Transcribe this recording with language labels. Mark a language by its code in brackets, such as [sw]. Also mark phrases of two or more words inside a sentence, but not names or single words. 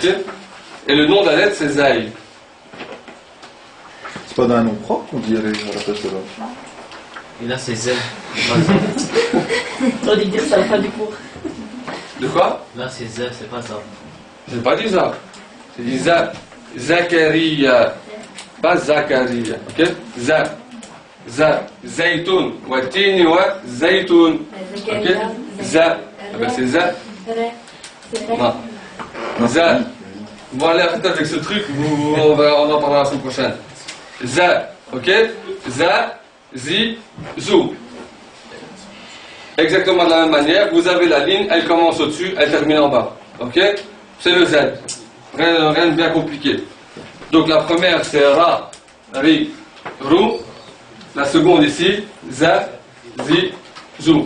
[fr] Et le nom de la lettre, c'est Zay. C'est pas d'un nom propre qu'on dirait à la place de l'autre. Et là, c'est Z. T'aurais dû dire ça à la fin du cours. De quoi? Là, c'est Z, c'est pas ça. J'ai pas dit ça. J'ai dit Za. Zakaria. Pas Zakaria. Ok? Za. Za. Zaytoun. [ar] والتين والزيتون. Ok? Za. [fr] Ah ben c'est Za. Non. Za. Bon, allez, arrête avec ce truc. On en parlera la semaine prochaine. Za. Ok? Za. Zi. Zou. Exactement de la même manière, vous avez la ligne, elle commence au-dessus, elle termine en bas. Ok? C'est le Z. Rien de bien compliqué. Donc la première c'est Ra, Ri, Rou. La seconde ici, Za, Zi, Zou.